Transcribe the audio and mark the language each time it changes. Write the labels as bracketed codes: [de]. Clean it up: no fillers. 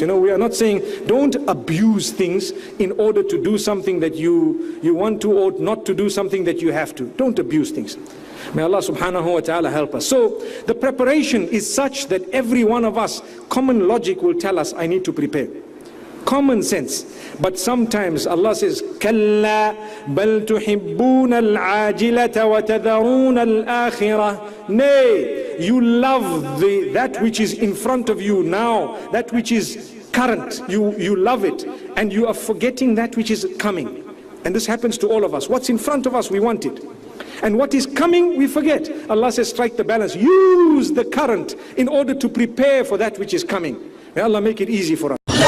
[en] You know, we are not saying don't abuse things in order to do something that you want to, or not to do something that you have to. Don't abuse things. May Allah subhanahu wa ta'ala help us. So the preparation is such that every one of us, common logic will tell us, I need to prepare. Common sense. But sometimes Allah says, [ar] كَلَّا بَلْ تُحِبُّونَ الْعَاجِلَةَ وَتَذَرُونَ الْآخِرَةَ. [en] Nay, you love that which is in front of you now, that which is current. You love it, and you are forgetting that which is coming. And this happens to all of us. What's in front of us, we want it. And what is coming, we forget. Allah says, strike the balance. Use the current in order to prepare for that which is coming. May Allah make it easy for us.